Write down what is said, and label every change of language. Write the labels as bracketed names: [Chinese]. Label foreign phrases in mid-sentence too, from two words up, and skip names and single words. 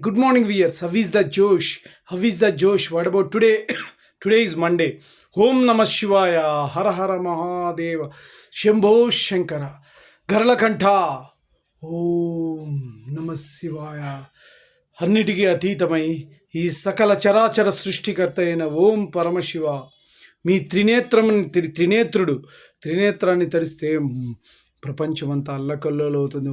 [English] Good morning, viewers. How is the Josh? How is the Josh? What about today? Today is Monday. [Sanskrit] ओं नमः शिवाय. हर हर महादेव। शम्भो शङ्कर. Garalakantha. ఓం నమ శివాయ. [Telugu] అన్నిటికీ అతీతమై ఈ సకల చరాచర సృష్టికర్త అయిన ఓం పరమశివ, మీ త్రినేత్రాన్ని తరిస్తే ప్రపంచమంతా అల్లకల్లోలు అవుతుంది.